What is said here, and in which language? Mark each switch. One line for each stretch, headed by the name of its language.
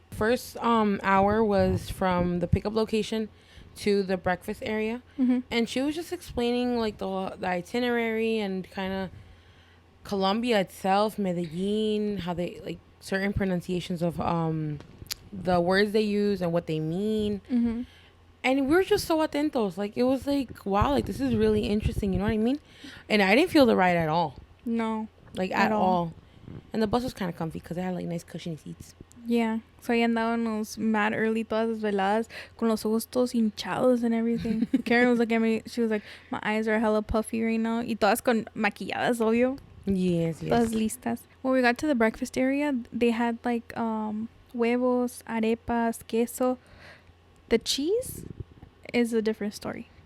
English: First hour was from the pickup location to the breakfast area, and she was just explaining like the itinerary and kind of Colombia itself, Medellin, how they like certain pronunciations of the words they use and what they mean. And we were just so
Spanish: atentos.
English: Like, it was like, wow, like this is really interesting, you know what I mean? And I didn't feel the ride at all. No. Like at all. And the bus was kind of comfy because it had like nice cushiony seats. Yeah. So
Spanish: ahí andábamos
English: mad early
Spanish: todas las veladas con los ojos todos hinchados
English: and everything. Karen was looking at me, she was like, my eyes are hella puffy right now.
Spanish: Y todas con maquilladas, obvio.
English: Yes.
Spanish: Todas listas.
English: When we got to the breakfast area, they had like
Spanish: huevos, arepas, queso.
English: The cheese is a different story.